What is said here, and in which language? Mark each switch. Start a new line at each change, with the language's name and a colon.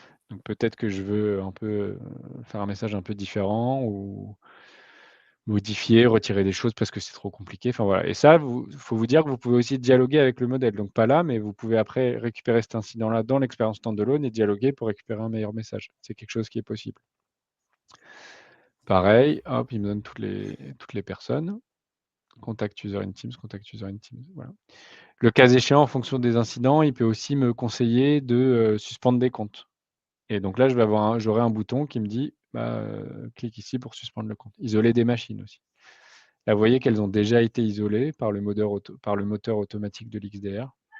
French: Donc peut-être que je veux un peu faire un message un peu différent ou modifier, retirer des choses parce que c'est trop compliqué. Enfin voilà. Et ça, faut vous dire que vous pouvez aussi dialoguer avec le modèle. Donc pas là, mais vous pouvez après récupérer cet incident-là dans l'expérience standalone et dialoguer pour récupérer un meilleur message. C'est quelque chose qui est possible. Pareil, hop, il me donne toutes les personnes.
English: Contact user in Teams, contact user in Teams.
French: Voilà. Le cas échéant, en fonction des incidents, il peut aussi me conseiller de suspendre des comptes. Et donc là, j'aurai un bouton qui me dit, bah, clique ici pour suspendre le compte. Isoler des machines aussi. Là, vous voyez qu'elles ont déjà été isolées par le moteur automatique de l'XDR.